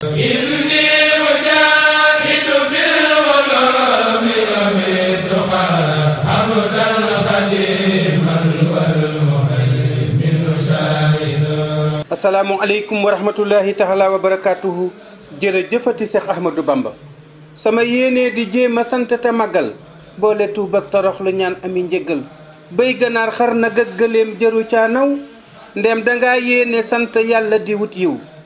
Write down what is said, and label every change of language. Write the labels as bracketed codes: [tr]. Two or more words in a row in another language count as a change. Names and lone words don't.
[ar] إني أجاهد بالعلوم والتقى عبدا خديما والمهيمن شاهدا. السلام عليكم ورحمة الله تعالى وبركاته. Jërëjëfati Seex Ahmadou Bamba. [wo] Sama yéene di jéem a sant te màggal, boole tuub ak torox lu ñaan ami njëggal. Béy ganaar xar nag ak gëléem jëru caa naw, ndem dangaa yéene sant Yàlla di wut yiw.